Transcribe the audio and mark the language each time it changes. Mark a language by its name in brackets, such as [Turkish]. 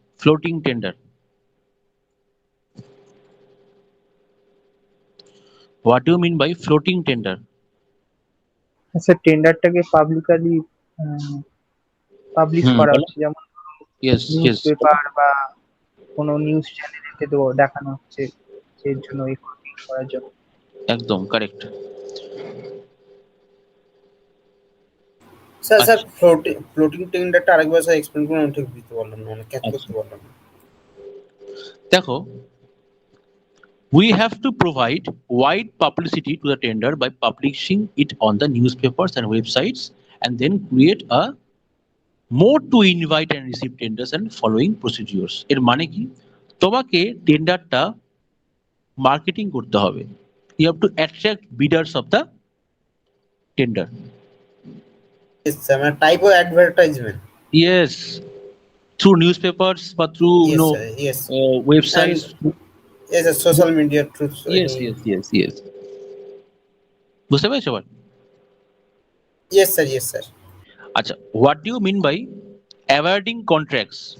[English] Floating tender, what do you mean by floating tender? [Bangla] Sir টেন্ডারটাকে publicly publish করা বলো। হচ্ছে, যেমন [English] Yes, news yes. [Bangla] পেপার বা কোনো নিউজ চ্যানেলেতে দেখানো হচ্ছে এর জন্য, এই করার জন্য। একদম কারেক্ট। [English] sir sir [Bangla] আচ্ছা। ফ্লোটিং টেন্ডারটা আরেকবার স্যার এক্সপ্লেন করুন, আমি ঠিক বুঝতে পারলাম না, মানে ক্যাচ করতে পারলাম না। দেখো, [English] we have to provide wide publicity to the tender by publishing it on the newspapers and websites, and then create a mode to invite and receive tenders and following procedures. [Bangla] এর মানে কি? তোমাকে টেন্ডারটা marketing করতে হবে। [English] You have to attract bidders of the tender. Yes, sir, মানে type of advertisement. Yes, through newspapers বা through Yes, sir, yes. websites. Yes, sir, social media through [Bangla] Yes. বুঝতে পেরেছো এবার? [English] Yes, sir, yes, sir. আচ্ছা, what do you mean by awarding contracts?